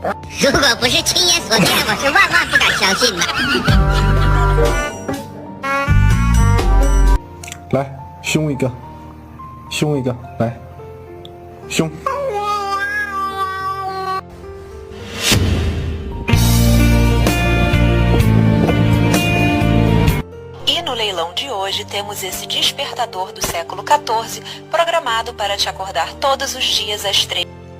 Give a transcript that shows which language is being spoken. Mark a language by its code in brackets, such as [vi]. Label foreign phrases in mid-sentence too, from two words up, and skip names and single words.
[zh] 如果不是亲眼所见，我是万万不敢相信的。来，凶一个，凶一个，来，凶。 [pt] E no leilão de hoje temos esse despertador do século XIV programado para te acordar todos os dias às 3h.